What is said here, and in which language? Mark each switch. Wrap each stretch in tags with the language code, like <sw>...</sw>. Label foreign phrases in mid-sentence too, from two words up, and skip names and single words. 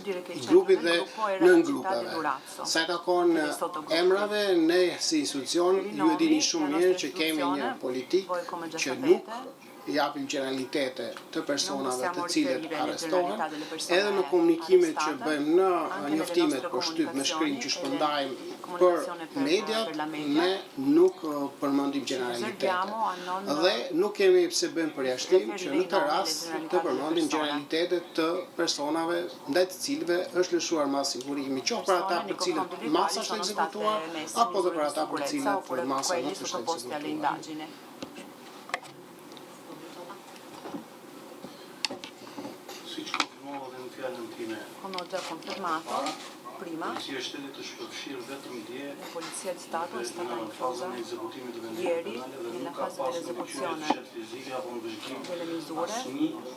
<sq>I grupit dhe nën grupeve. Sa I takon emrave, ne si institucion ju e dini shumë mirë që kemi një politikë që nuk japim generalitete të personave të cilët arrestohen, edhe në komunikimet që bëjmë në njoftimet për shtyp me shkrim që shpërndajmë për mediat, ne nuk përmendim generalitete. Dhe nuk kemi pse bëjmë përjashtim që në të rast të përmendim generalitetet të personave ndaj të cilëve është lëshuar masa sigurimi, qoftë për ata për cilët masa është ekzekutuar, apo dhe për ata për cilët masa nuk është ekzekutuar.</sq> <it>Come ho già confermato prima, la Polizia di Stato è stata inclusa ieri nella fase dell'esecuzione delle misure.</it>